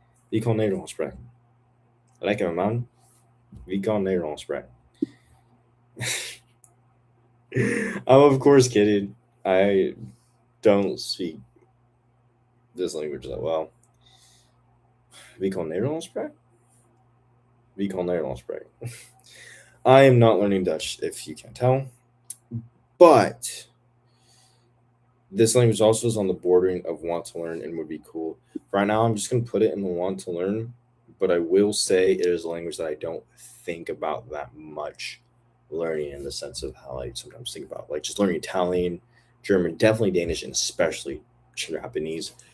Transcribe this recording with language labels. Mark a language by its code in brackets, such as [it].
[nl] Wie kan Nederlands spreken? Lekker man. Wie kan Nederlands spreken? [en] I'm of course kidding. I don't speak this language that well. [nl] Wie kan Nederlands spreken? Wie kan Nederlands spreken? [en] I am not learning Dutch, if you can't tell. But this language also is on the bordering of want to learn and would be cool. Right now, I'm just going to put it in the want to learn, but I will say it is a language that I don't think about that much learning in the sense of how I sometimes think about like just learning Italian, German, definitely Danish, and especially Japanese.